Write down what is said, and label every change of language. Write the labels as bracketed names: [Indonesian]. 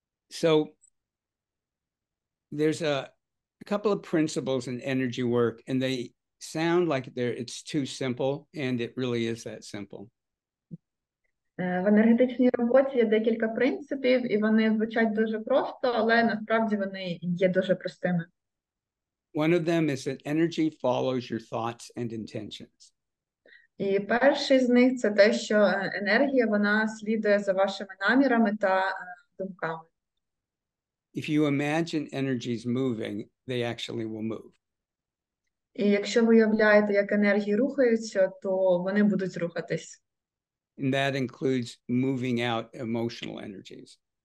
[English] So there's a couple of principles in energy work, and they sound like it's too simple, and it really is that simple. [Ukrainian] В енергетичній роботі є декілька принципів, і вони звучать дуже просто, але насправді вони є дуже простими. [English] One of them is that energy follows your thoughts and intentions. [Ukrainian] І перший з них – це те, що енергія, вона слідує за вашими намірами та думками. [English] If you imagine energies moving, they actually will move. [Ukrainian] І якщо ви уявляєте, як енергії рухаються, то вони будуть рухатись. [English] And that includes moving out emotional energies.